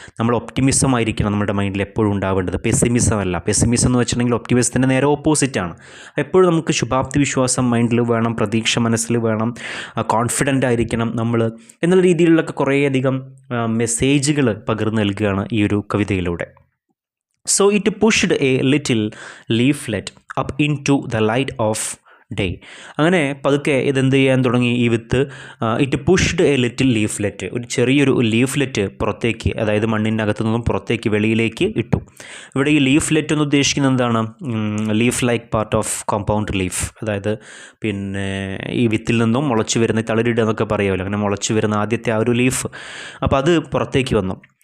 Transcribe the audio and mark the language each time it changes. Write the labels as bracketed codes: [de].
[ml] നമ്മൾ ഒപ്റ്റിമിസം ആയിരിക്കണം നമ്മുടെ മൈൻഡിൽ എപ്പോഴും ഉണ്ടാവേണ്ടത്, പെസിമിസം അല്ല. പെസിമിസം എന്ന് വെച്ചിട്ടുണ്ടെങ്കിൽ ഒപ്റ്റിമിസത്തിൻ്റെ നേരെ ഓപ്പോസിറ്റാണ്. എപ്പോഴും നമുക്ക് ശുഭാപ്തി വിശ്വാസം മൈൻഡിൽ വേണം, പ്രതീക്ഷ മനസ്സിൽ വേണം, കോൺഫിഡൻ്റ് ആയിരിക്കണം നമ്മൾ എന്നുള്ള രീതിയിലുള്ളൊക്കെ കുറേയധികം മെസ്സേജുകൾ പകർന്നു നൽകുകയാണ് ഈ ഒരു കവിതയിലൂടെ. [en] So it pushed a little leaflet up into the light of day. [ml] അങ്ങനെ പതുക്കെ ഇതെന്ത് ചെയ്യാൻ തുടങ്ങി, ഈ with [en] it pushed a little leaflet, [ml] ഒരു ചെറിയൊരു ലീഫ്ലെറ്റ് പുറത്തേക്ക്, അതായത് മണ്ണിൻ്റെ അകത്തു നിന്നും പുറത്തേക്ക് വെളിയിലേക്ക് ഇട്ടു. ഇവിടെ ഈ ലീഫ്ലെറ്റ് എന്ന് ഉദ്ദേശിക്കുന്നത് എന്താണ്, [en] leaf like part of compound leaf, [ml] അതായത് പിന്നെ ഈ വിത്തിൽ നിന്നും മുളച്ചു വരുന്ന തളിരിടുക എന്നൊക്കെ പറയുമല്ലോ, അങ്ങനെ മുളച്ചു വരുന്ന ആദ്യത്തെ ആ ഒരു ലീഫ്, അപ്പോൾ അത് പുറത്തേക്ക് വന്നു.